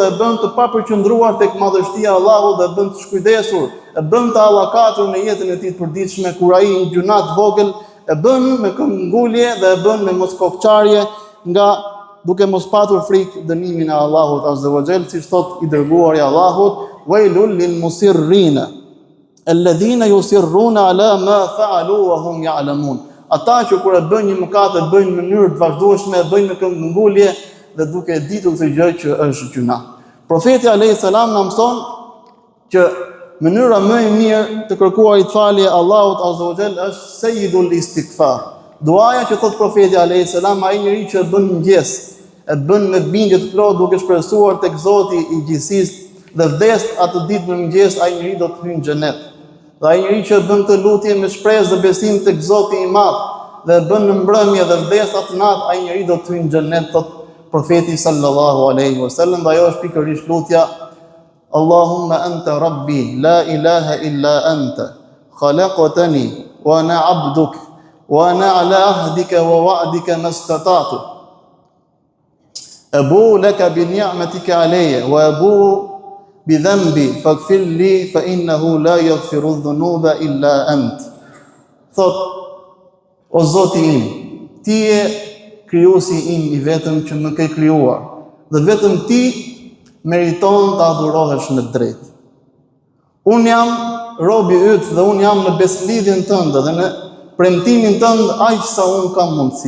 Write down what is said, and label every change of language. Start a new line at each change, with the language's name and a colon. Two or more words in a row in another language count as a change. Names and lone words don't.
Albanian: e bën të papërqendruar tek madhështia e Allahut dhe e bën të shkujdesur, e bën të allakatur në jetën e tij të përditshme kur ai një gjuna të vogël e bën me këmbëngulje dhe e bën me moskokçarje nga duke mos patur frikë dënimin e Allahut
Arabic: عز وجل,
Albanian: siç thot i dërguari i Allahut,
Arabic: ويل للمصرين الذين يصرون على ما فعلوا وهم يعلمون.
Albanian: Ata që kur e bën një mëkat e bëjnë në mënyrë të vazhdueshme, e bëjnë me këmbëngulje dhe duke e ditur këtë gjë që është gjuna. Profeti
Arabic: عليه السلام
Albanian: na mëson që mënyra më e mirë të kërkuarit falje Allahut
Arabic: عز وجل
Albanian: është
Arabic: سيد الاستغفار.
Albanian: Duaja që thot profeti
Arabic: عليه السلام,
Albanian: ai njeriu që e bën mëngjes, e bën me bindje të plotë duke shpresuar tek Zoti i gjithësisë dhe vdes atë ditë në mëngjes, ai njeriu do të hyjë në xhenet. Dhe ai njeriu që bën këtë lutje me shpresë dhe besim tek Zoti i Madh dhe bën në mbrëmje dhe vdes atë natë, ai njeriu do të hyjë në xhenet, thot profeti
Arabic: صلى الله عليه وسلم.
Albanian: Dhe ajo është pikërisht lutja
Arabic: اللهم أنت ربي لا إله إلا أنت خلقتني وأنا عبدك وأنا على عهدك ووعدك ما استطعت أبوء لك بنعمتك علي وأبوء بذنبي فاغفر لي فإنه لا يغفر الذنوب إلا أنت.
Albanian: Thot o Zoti im, ti je krijuesi im i vetëm që më ke krijuar dhe vetëm ti meriton të adhurohesh me drejtë. Unë jam robi yt dhe unë jam në beslidhjen tënde dhe në premtimin tënd aq sa unë kam mundësi.